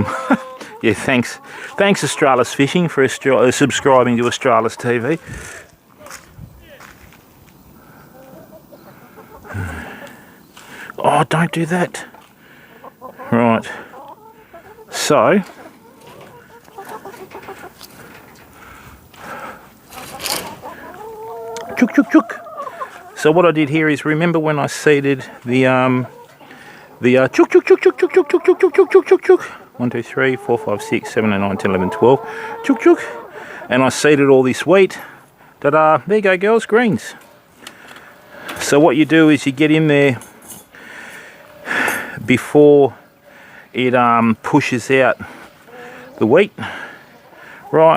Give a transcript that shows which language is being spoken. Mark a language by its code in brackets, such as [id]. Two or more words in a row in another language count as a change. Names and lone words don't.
[en] Yeah, thanks. Thanks Australis Fishing for subscribing to Australis TV. Oh, don't do that. Right. So, chook, chook, chook. So what I did here is, remember when I seeded the chook, chook, chook, chook, chook, chook, chook, chook, chook, chook, chook, chook, chook. 1, 2, 3, 4, 5, 6, 7, 8, 9, 10, 11, 12. Chook, chook. And I seeded all this wheat. Ta-da. There you go, girls, greens. So what you do is you get in there before it pushes out the wheat, right?